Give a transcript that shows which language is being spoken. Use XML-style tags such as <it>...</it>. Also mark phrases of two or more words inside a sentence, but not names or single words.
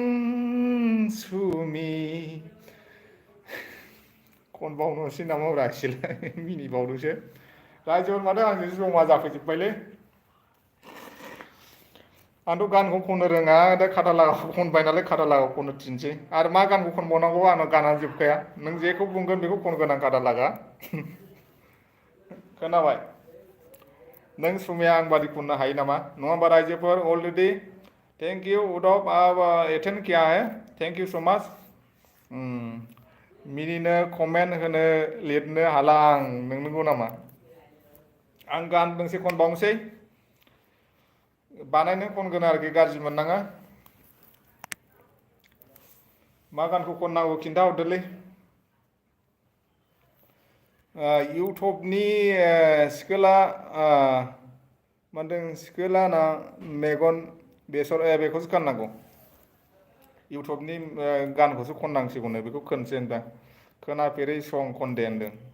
<brx>सुमि खनबावनोसै नामा ब्रा एसेलाय मिनिबावदोसो रायजोफोर माथो आंजों जमा जाफैजोब्बायलै आंथ' गानखौ खननो रोङा दा खाथा लागाखौ खनबाय नालाय खाथा लागाखौ खननो थिनसै आरो मा गानखौ खनबावनांगौ आंनाव गानानो जोबखाया नों जेखौ बुंगोन बेखौ खनगोन आं खाथा लागा खोनाबाय नों सुमिया आं बादि खननो हायो नामा नङा होमबा रायजोफोर</brx> <en>already thank you</en> <brx>उदब</brx> <hi>आप एटेन्ड किया है</hi> <en>thank you so much</en> <brx>मिनिनो कमेन्ट होनो लिरनो हाला आं नोंनोगौ नामा आं गान दोंसे खनबावनोसै बानायनो खनगोन आरोखि गाज्रि मोननाङा मा गानखौ खननांगौ खिन्था हरदोलै इउटुबनि सिखोला मा होनदों सिखोलाना मेगन बेसर बेखौसो गाननांगौ इउटुबनि गानखौसो खननांसिगौनो बेखौ खोनसै होनदां खोनाफेरै सं खनदे होनदों</brx>